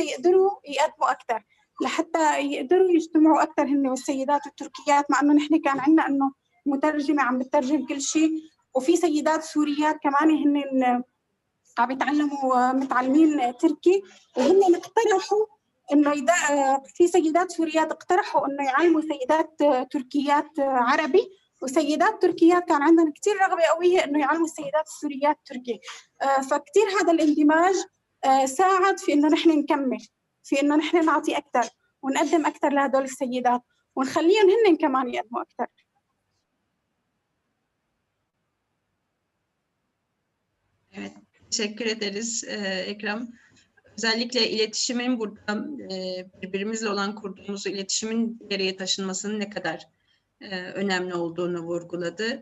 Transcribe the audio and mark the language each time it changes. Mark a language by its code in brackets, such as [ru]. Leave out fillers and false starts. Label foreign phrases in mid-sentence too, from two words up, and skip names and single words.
[ar] يقدروا يقدموا أكثر، لحتى يقدروا يجتمعوا أكثر هن والسيدات التركيات، مع إنه نحن كان عندنا إنه مترجمة عم بتترجم كل شيء، وفي سيدات سوريات كمان هن عم يتعلموا متعلمين تركي، وهم اقترحوا انه في سيدات سوريات اقترحوا انه يعلموا سيدات تركيات عربي، وسيدات تركيات كان عندهم كثير رغبه قويه انه يعلموا السيدات السوريات تركي. فكثير هذا الاندماج ساعد في انه نحن نكمل، في انه نحن نعطي اكثر ونقدم اكثر لهدول السيدات ونخليهم هن كمان يقدموا اكثر. [tr] Evet. Teşekkür ederiz Ekrem. Özellikle iletişimin burada birbirimizle olan kurduğumuz iletişimin ileriye taşınmasının ne kadar önemli olduğunu vurguladı.